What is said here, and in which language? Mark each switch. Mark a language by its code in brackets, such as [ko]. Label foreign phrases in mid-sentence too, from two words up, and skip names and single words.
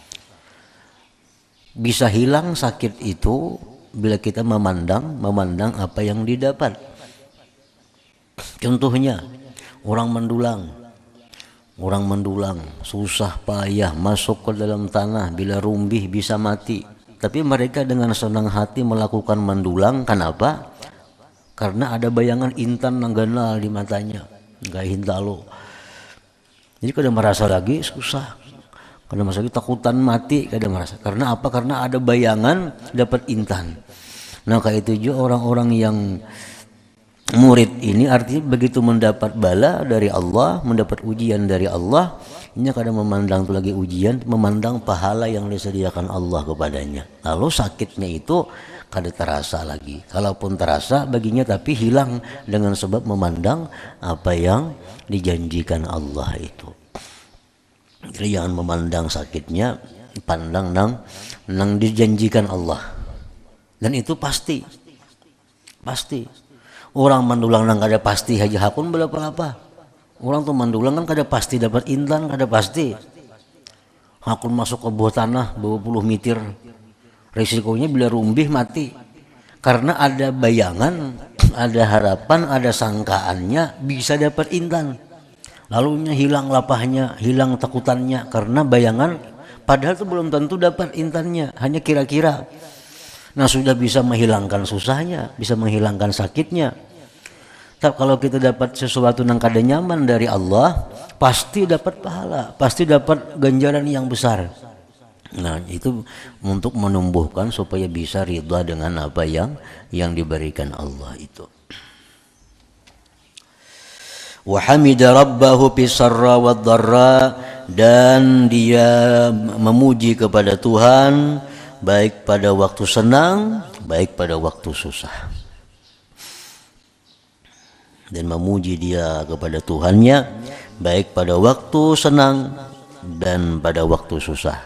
[id] Bisa hilang sakit itu bila kita memandang apa yang didapat. Contohnya orang mendulang, susah payah masuk ke dalam tanah, bila rumbih bisa mati. Tapi mereka dengan senang hati melakukan mendulang, kenapa? [bjn] Karena ada bayangan intan nang ganal di matanya, nggak hintalo. Jadi kada merasa lagi susah, kada merasa lagi takutan mati, kada merasa. [id] Karena apa? Karena ada bayangan dapat intan. Nah kayak itu juga orang-orang yang murid ini, artinya begitu mendapat bala dari Allah, mendapat ujian dari Allah, ini kadang memandang itu lagi ujian, memandang pahala yang disediakan Allah kepadanya. Lalu sakitnya itu kada terasa lagi. Kalaupun terasa baginya, tapi hilang dengan sebab memandang apa yang dijanjikan Allah itu. Jadi jangan memandang sakitnya, pandang nang dijanjikan Allah. [bjn] Dan itu pasti. Orang mendulang nang kada pasti haja hakun berapa. Orang tuh mendulang kan kada pasti dapat intan, kada pasti. Hakun masuk ke bawah tanah 20 meter. [id] Risikonya bila rumbih mati. Karena ada bayangan, ada harapan, ada sangkaannya bisa dapat intan. Lalunya hilang lapahnya, hilang takutannya karena bayangan Padahal itu belum tentu dapat intannya, hanya kira-kira. Nah sudah bisa menghilangkan susahnya, bisa menghilangkan sakitnya. Tapi kalau kita dapat sesuatu yang kada nyaman dari Allah, pasti dapat pahala, pasti dapat ganjaran yang besar. Nah itu untuk menumbuhkan supaya bisa ridha dengan apa yang diberikan Allah itu. [ar] وحمد ربه في السراء والضراء, [id] dan dia memuji kepada Tuhan baik pada waktu senang, baik pada waktu susah. Dan memuji dia kepada Tuhannya baik pada waktu senang dan pada waktu susah.